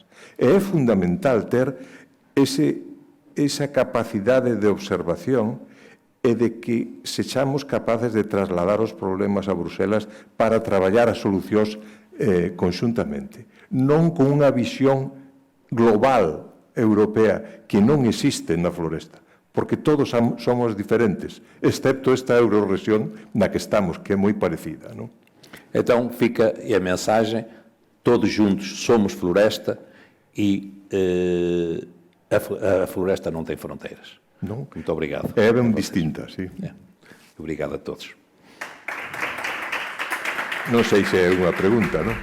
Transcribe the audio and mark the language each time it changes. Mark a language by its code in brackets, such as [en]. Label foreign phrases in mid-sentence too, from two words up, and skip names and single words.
[gl] E é fundamental ter esa capacidade de observación e de que sexamos capaces de trasladar os problemas a Bruxelas para traballar as solucións conxuntamente. Non con unha visión global europea que non existe na floresta, porque todos somos diferentes, excepto esta eurorrexión na que estamos, que é moi parecida, non? [pt] Então fica a mensagem, todos juntos somos floresta e a floresta não tem fronteiras. Não? Muito obrigado. É bem distinta, sim. Obrigado a todos. Não sei se é uma pergunta, não?